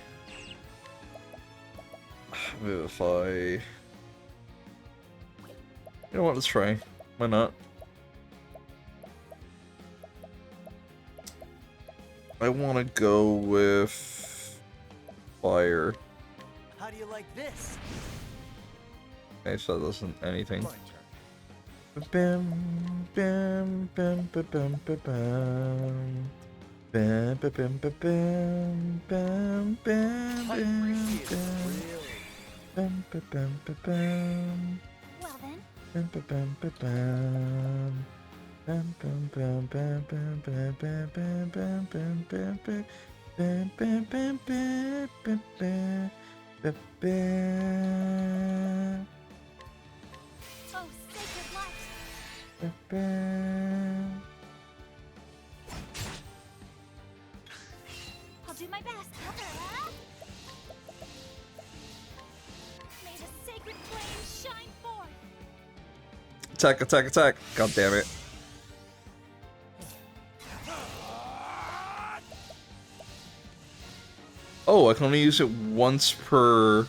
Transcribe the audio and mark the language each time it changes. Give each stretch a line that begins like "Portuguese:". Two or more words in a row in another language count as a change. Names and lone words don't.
English: Vivify. You know what? Let's try. Why not? I want to go with fire. How do you like this? Okay, so that doesn't anything. My turn. Bam, bam, bam, bam, bam, bam, bam. Bam, bam, bam, bam, bam, bam, I bam, appreciate it. bam, Really. bam, bam, bam, bam, bam. Well then, Bam, bam, bam, bam, bam. Bam, bam, bam, bam, bam, bam, bam, bam, bam, bam, bam, bam. Bam, bam, bam, bam, bam, bam, bam, bam, oh sacred light! bam, bam. I'll do my best. May the sacred flame shine forth. Attack, attack, attack. God damn it. Oh, I can only use it once per...